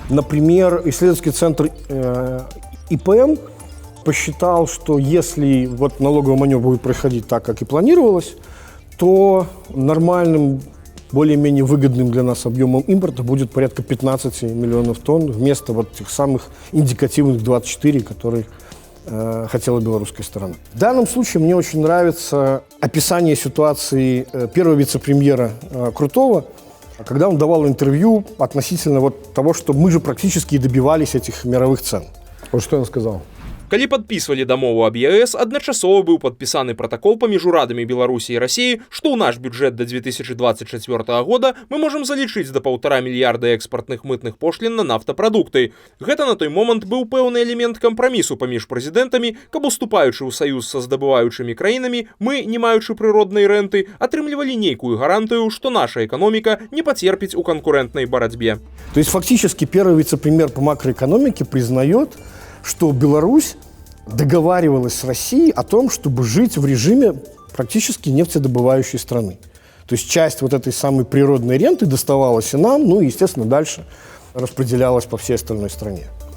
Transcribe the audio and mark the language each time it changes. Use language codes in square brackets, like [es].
[ru] Например, исследовательский центр ИПМ посчитал, что если вот налоговый маневр будет происходить так, как и планировалось, то нормальным, более-менее выгодным для нас объемом импорта будет порядка 15 миллионов тонн вместо вот тех самых индикативных 24, которые хотела белорусская сторона. В данном случае мне очень нравится описание ситуации первого вице-премьера Крутого, когда он давал интервью относительно вот того, что мы же практически и добивались этих мировых цен. Вот что он сказал. [be] Калі падпісвалі дамову аб ЕС, адначасова быў падпісаны пратакол паміж урадамі Беларусі і Расіі, што ў наш бюджэт да 2024 года мы можам залічыць да 1,5 мільярда экспартных мытных пошлін на нафтапрадукты. Гэта на той момант быў пэўны элемент кампрамісу паміж прэзідэнтамі, каб уступаючы ў саюз са здабываючымі краінамі, мы, не маючы прыроднай рэнты, атрымлівалі нейкую гарантыю, што наша эканоміка не пацерпіць у канкурэнтнай барацьбе. [ru] То есть фактически первый вице-премьер по макроэкономике признает, что Беларусь договаривалась с Россией о том, чтобы жить в режиме практически нефтедобывающей страны. То есть часть вот этой самой природной ренты доставалась и нам, ну и, естественно, дальше распределялась по всей остальной стране.